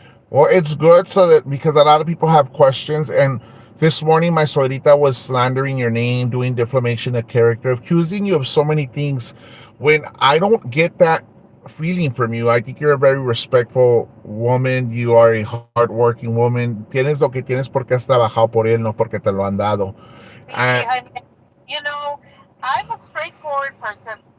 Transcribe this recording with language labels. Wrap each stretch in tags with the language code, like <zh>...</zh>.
<en>Well, it's good so that because a lot of people have questions, and this morning my suegrita was slandering your name, doing defamation of character, accusing you of so many things. When I don't get that feeling from you, I think you're a very respectful woman. You are a hardworking woman.</en> <es>Tienes lo que tienes porque has trabajado por él, no porque te lo han dado.</es> <en>See, And Jaime, you know, I'm a straightforward person.</en>